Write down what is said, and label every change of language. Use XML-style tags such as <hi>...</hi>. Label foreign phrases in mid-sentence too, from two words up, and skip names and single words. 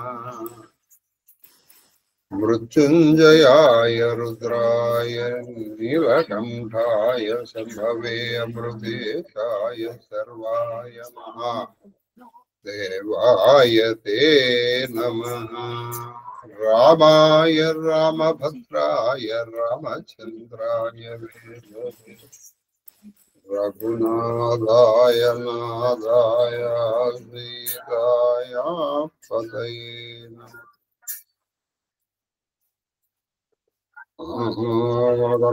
<sa>मृत्युंजयाय रुद्राय नीलकंठाय संभवे अमृतेशाय सर्वाय महादेवाय ते नमः. रामाय रामभद्राय रामचन्द्राय रघुनाथाय नाथाय सीतायाः पतये नमः.</sa>